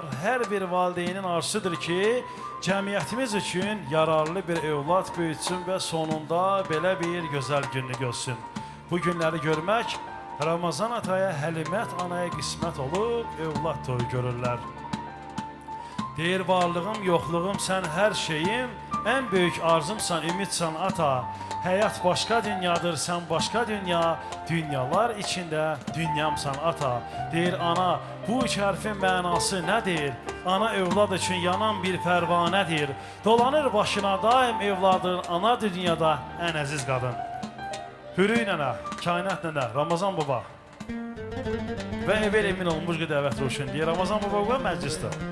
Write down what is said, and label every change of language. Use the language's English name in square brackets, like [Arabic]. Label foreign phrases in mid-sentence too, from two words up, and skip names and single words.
[Azerbaijani] Hər bir valideynin arzusudur ki, cəmiyyətimiz üçün yararlı bir övlad böyütsün və sonunda belə bir gözəl gününü görsün. Bu günləri görmək Ramazan ataya, Həlimət anaya qismət olub, övlad toyu görürlər. Deyir, varlığım, yoxluğum, sən hər şeyim, [Turkish] En büyük arzumsan, ümitsan ata. Hayat başka dünyadır, sen başka dünya. Dünyalar içinde dünyamsan ata. [Azerbaijani] Deyir ana, bu üç hərfin mənası nədir? Ana evlad üçün yanan bir pərvanədir. Dolanır başına daim evladın, ana dünyada ən əziz qadın. Hürü nənə, kainat nənə, Ramazan baba. Və evvel emin olmuş ki dəvət roşun deyə Ramazan baba və məclisdə.